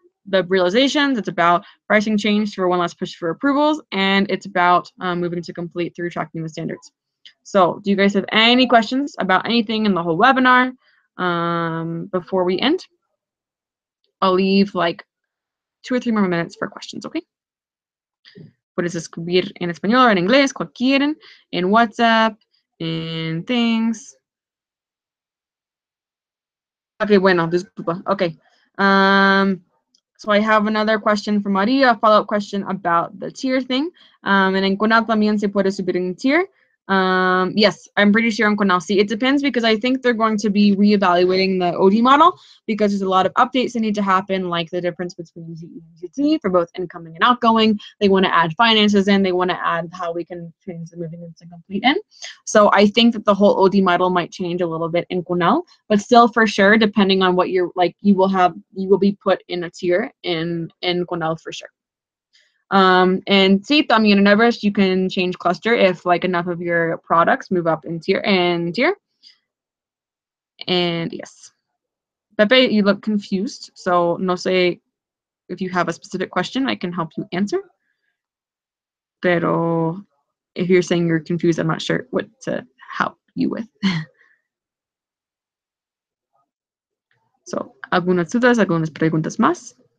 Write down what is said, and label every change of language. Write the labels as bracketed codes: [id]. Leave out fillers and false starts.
[en] the realizations, it's about pricing change for one last push for approvals, and it's about moving to complete through tracking the standards. So do you guys have any questions about anything in the whole webinar before we end? I'll leave like 2 or 3 more minutes for questions, okay? [es] Puedes escribir en español o en inglés, cual quieren, en WhatsApp, en things. Okay, bueno, disculpa. Okay. [en] So I have another question from Maria, a follow-up question about the tier thing. [es] And en Conal también se puede subir en tier. [en] Yes, I'm pretty sure on Conal. See, it depends because I think they're going to be reevaluating the oGE model because there's a lot of updates that need to happen, like the difference between GE and GT for both incoming and outgoing. They want to add finances in. They want to add how we can change the moving into complete in. So I think that the whole oGE model might change a little bit in Conal, but still for sure, depending on what you're like, you will be put in a tier in Conal for sure. And [es] sí, también [en] in Everest, you can change cluster if like enough of your products move up in tier. And yes. Pepe, you look confused. So [es] no sé [en] if you have a specific question, I can help you answer. Pero if you're saying you're confused, I'm not sure what to help you with. [es] So, ¿algunas dudas, algunas preguntas más?